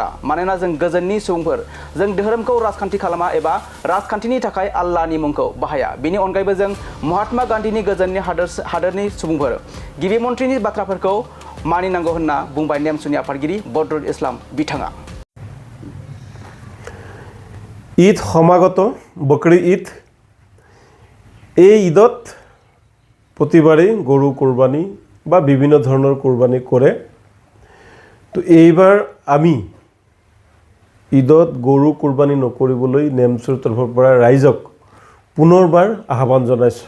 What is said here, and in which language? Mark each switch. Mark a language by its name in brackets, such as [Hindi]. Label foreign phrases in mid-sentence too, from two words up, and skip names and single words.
[Bodo] मानोना जों गोजोननि सुबुंफोर, जों धोरोमखौ राजखान्थि खालामा एबा राजखान्थिनि थाखाय आल्लाहनि मुंखौ बाहाया। बेनि अनगायैबो जों महात्मा गान्धीनि गोजोननि हादोरनि सुबुंफोर गिबि मन्थ्रिनि बाथ्राफोरखौ मानिनांगौ होनना बुंबाय नेमसुनि आफादगिरि बदरुल इस्लाम बिथाङा। [Assamese] ঈদ সমাগত বকৰি ঈদ। এই ঈদত প্ৰতিবাৰেই গৰু কোৰবানি বা বিভিন্ন ধৰণৰ কোৰবানি কৰে। তো এইবাৰ আমি ঈদত গৰু কোৰবানি নকৰিবলৈ নেমচুৰ তৰফৰ পৰা ৰাইজক পুনৰবাৰ আহ্বান জনাইছোঁ।